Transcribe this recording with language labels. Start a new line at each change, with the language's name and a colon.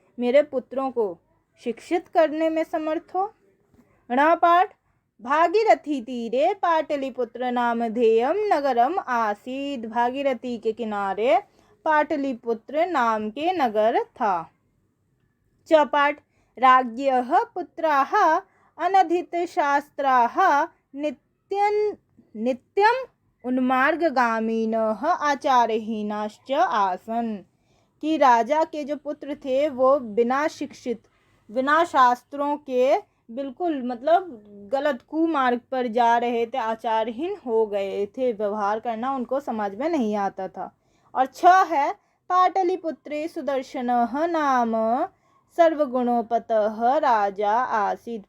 Hindi: मेरे पुत्रों को शिक्षित करने में समर्थ हो।
Sanskrit: णपाठ भागीरथी तीरे पाटलिपुत्र नामधेयम नगरम आसीद।
Hindi: भागीरथी के किनारे पाटलिपुत्र नाम के नगर था।
Sanskrit: चपाठ राज्ञः पुत्राः अनधितशास्त्राः नित्यं उन्मार्गगामिनः आचारहीनाश्च आसन्।
Hindi: कि राजा के जो पुत्र थे वो बिना शिक्षित, बिना शास्त्रों के बिल्कुल मतलब गलत कुमार्ग पर जा रहे थे, आचारहीन हो गए थे, व्यवहार करना उनको समझ में नहीं आता था। और 6 है
Sanskrit: पाटलिपुत्रे सुदर्शनः नाम सर्वगुणोपतः राजा आसीत्।